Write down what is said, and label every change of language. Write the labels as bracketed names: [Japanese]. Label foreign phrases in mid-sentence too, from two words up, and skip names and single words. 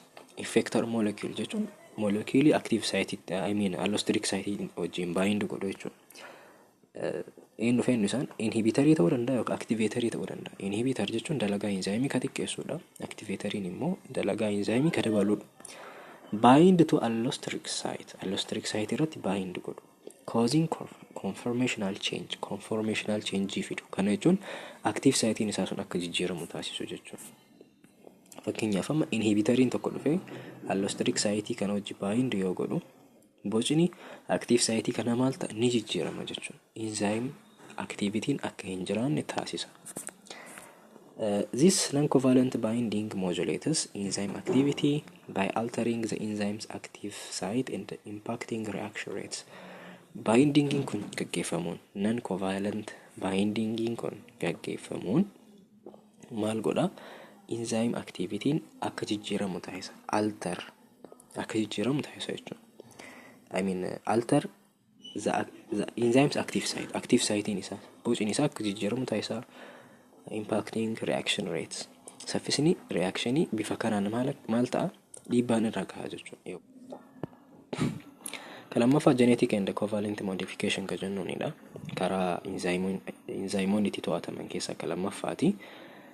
[English] Effector molecule jechuun molecule active site allosteric site wajjin bind [Oromo] godhu jechuudha. Inni dhufeen isaan inhibitorii ta'uu danda'a yookaan activatorii ta'uu danda'a. Inhibitor jechuun dalagaa enzyme ka xiqqeessuudha. Activatoriin immoo dalagaa enzyme ka dabaluudha. [English] Bind to allosteric site. Allosteric site [Oromo] irratti bind godhu. [English] Causing conformational change. Conformational change fidu. [Oromo] Kana jechuun active sitein isaa sun akka jijjiiramu taasisu jechuudha. Fakkeenyaaf amma inhibitoriin tokko dhufee [English] allosteric site [Oromo] kana wajji bind yoo godhu bocni [English] active site [Oromo] kana maal ta'a ni jijjiirama jechuudha. [English] Enzyme activity [Oromo] akka hin jiraanne taasisa. [English] This non-covalent binding modulates enzyme activity by altering the enzyme's active site and impacting reaction rates. [Oromo] Binding kun gaggeeffamuun [English] non-covalent binding [Oromo] kun gaggeeffamuun maal godha? [English] Enzyme activity [Oromo] akka jijjiiramu taasisa. Alter akka jijjiiramu taasisa jechuudha. [English] I mean alter the enzyme's active site [Oromo] in isa bocni isa akka jijjiiramu taasisa. [English] Impacting reaction rates. [Oromo] Saffisni reactionii bifa kanaan maal ta'a? Dhiibbaan irra gahaa jechuudha. Lammaffaa [English] genetic and covalent modification [Oromo] ka jennuunidha. Karaa enzymoonni itti to'ataman keessaa lamaffaati.